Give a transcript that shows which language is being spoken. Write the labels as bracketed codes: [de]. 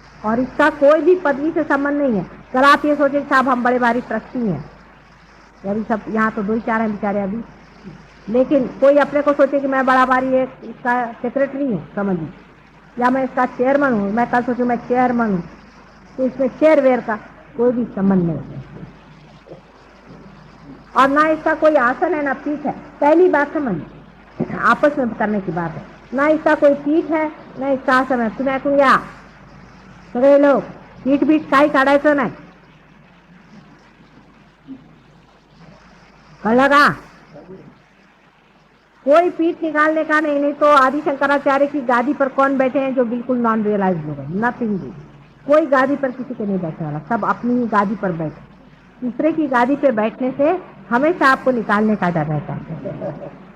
[hi] और इसका कोई भी पदवी से संबंध नहीं है। कल आप ये सोचे साहब हम बड़े भारी ट्रस्टी हैं, अभी सब यहाँ तो 2 ही 4 हैं बेचारे अभी, लेकिन कोई अपने को सोचे कि मैं बड़ा भारी एक इसका सेक्रेटरी हूँ समझिए, या मैं इसका चेयरमैन हूँ, मैं कल सोचूं मैं चेयरमैन हूँ, तो इसमें चेयरवेयर का कोई भी संबंध नहीं। और ना इसका कोई आसन है ना पीठ है। पहली बात समझिए, आपस में करने की बात है। ना इसका कोई पीठ है ना इसका आसन है। [mr] तुम्हें कहूँगा सगळे लोग पीठ बीठ काही काढायचं नाही, कळलं का? [hi] कोई पीठ निकालने का नहीं। नहीं तो आदि शंकराचार्य की गादी पर कौन बैठे हैं जो बिल्कुल नॉन रियलाइज लोग हैं? नथिंग भी। कोई गादी पर किसी के नहीं बैठने वाला, सब अपनी ही गादी पर बैठे। दूसरे की गादी पे बैठने से हमेशा आपको निकालने का डर रहता है।